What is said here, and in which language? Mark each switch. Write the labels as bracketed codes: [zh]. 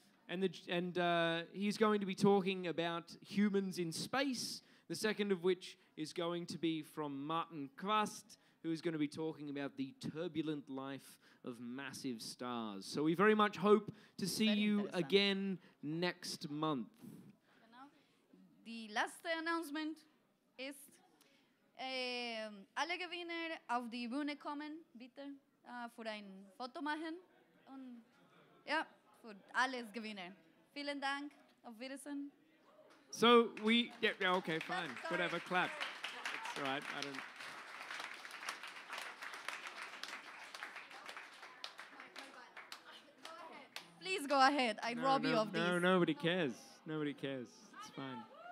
[en] And he's going to be talking about humans in space. The second of which is going to be from Martin Quast, who is going to be talking about the turbulent life of massive stars. So we very much hope to see you again next month. [de] Genau. Die letzte Announcement ist, alle Gewinner auf die Bühne kommen, bitte, für ein Foto machen. Und ja, für alles Gewinner. Vielen Dank, auf Wiedersehen. [en] So yeah, okay, fine, whatever, clap. It's all right, I don't... Please go ahead, I rob you of this. No, nobody cares. Nobody cares. It's fine.